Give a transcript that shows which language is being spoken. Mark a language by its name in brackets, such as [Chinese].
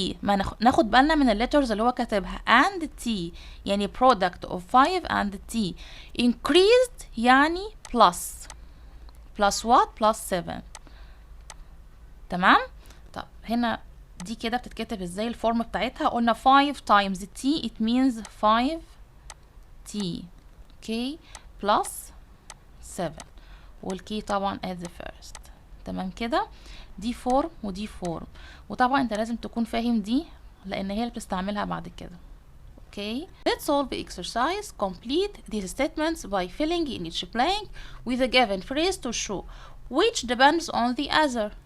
[Arabic] ما ناخد بالنا من الليترز اللي هو كاتبها and T يعني product of 5 and T. [English] increased يعني plus what? plus 7. تمام. [Arabic] طب هنا دي كده بتتكتب ازاي الفورم بتاعتها؟ قلنا [English] 5 times T it means 5T. okay plus 7 [Arabic] والكي طبعا [English] at the first. [Arabic] تمام كده. دي فورم ودي فورم، وطبعا انت لازم تكون فاهم دي لان هي اللي بتستعملها بعد كده. Okay. [English] Let's solve the exercise. Complete these statements by filling in each blank with a given phrase to show which depends on the other.